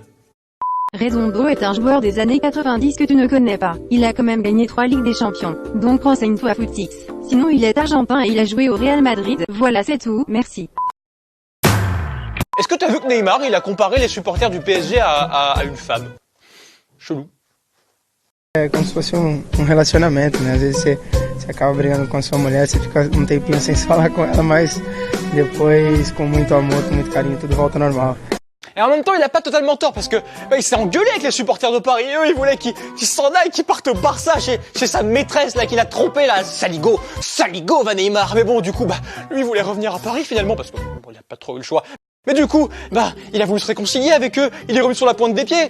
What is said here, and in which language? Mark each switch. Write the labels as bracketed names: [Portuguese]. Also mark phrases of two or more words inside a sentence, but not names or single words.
[French] Redondo est un joueur des années 90 que tu ne connais pas. Il a quand même gagné 3 Ligues des Champions. Donc renseigne-toi Footix. Sinon il est argentin et il a joué au Real Madrid. Voilà, c'est tout, merci. Est-ce que t'as vu que Neymar, il a comparé les supporters du PSG à une femme? Chelou. [Portuguese] É como se fosse relacionamento, né? Às vezes você acaba brigando com a sua mulher, você fica um tempinho sem falar com ela, mas depois, com muito amor, com muito carinho, tudo volta ao normal. [French] Et en même temps, il a pas totalement tort, parce que il s'est engueulé avec les supporters de Paris. Et eux, ils voulaient qu'ils s'en aillent, qu'ils partent au Barça chez sa maîtresse, là, qu'il a trompé, là. Saligo, va Neymar. Mais bon, du coup, lui, il voulait revenir à Paris, finalement, parce que bon, il a pas trop eu le choix. Mais du coup, il a voulu se réconcilier avec eux, il est revenu sur la pointe des pieds.